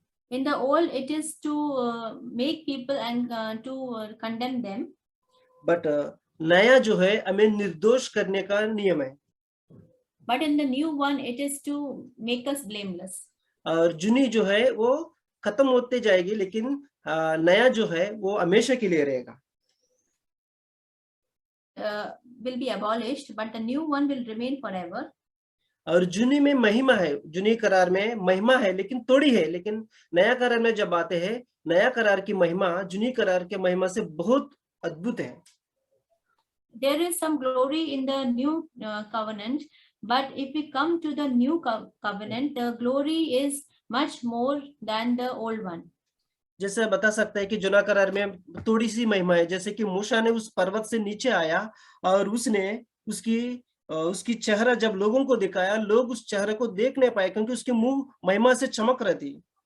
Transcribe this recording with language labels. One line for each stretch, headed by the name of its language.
English: In the old, it is to make people and to condemn them.
Hindi: But नया जो है हमें निर्दोष करने का नियम है।
English: But in the new one, it is to make us blameless.
Hindi: और जुनी जो है वो खत्म होते जाएगी, लेकिन नया जो है वो हमेशा के लिए रहेगा।
English: Will be abolished, but the new one will remain forever.
Hindi: और जुनी में महिमा है, जुनी करार में महिमा है लेकिन थोड़ी है, लेकिन नया करार में जब आते हैं, नया करार की महिमा जुनी करार के महिमा से बहुत अद्भुत है।
English: There is some glory in the new covenant, but if we come to the new covenant, the glory is much more than the old one.
Hindi: जैसे बता सकता है कि जुना करार में थोड़ी सी महिमा है, जैसे कि मूसा ने उस पर्वत से नीचे आया और उसने उसकी चेहरा जब लोगों को दिखाया, लोग उस चेहरे को देख नहीं पाए क्योंकि उसके मुंह महिमा से चमक रही थी।